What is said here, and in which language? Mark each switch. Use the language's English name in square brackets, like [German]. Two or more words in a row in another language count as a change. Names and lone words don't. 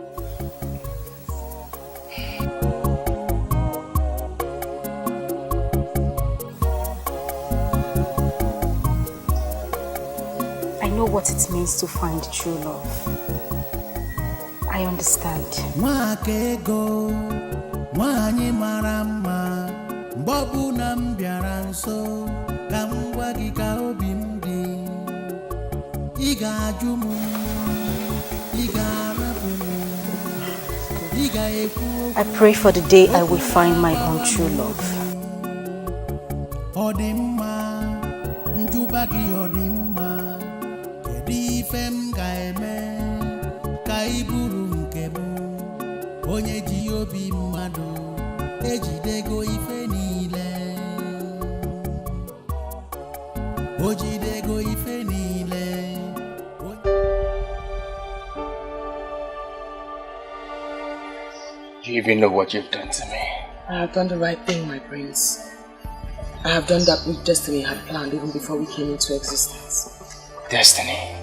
[English] I know what it means to find true love. I understand. [Igbo] Nwakego, nwanyị mara mma, mgbe ọbụla m bịara nso, ka m gwa gị ka obi m dị. Ị ga-ajụ m, ị ga-arapụ m, ị ga-ekwu. [English] I pray for the day I will find my own true love. [Igbo] Ọ dị mma, njuba gị ọ dị mma, kedu ifem gaeme kaiburu nkebu onye ji obi mmadu ejidego ife niile ojidego ife niile. [English] Do you even know what you've done to me? I have done the right thing, my prince. I have done that which destiny had planned even before we came into existence. Destiny?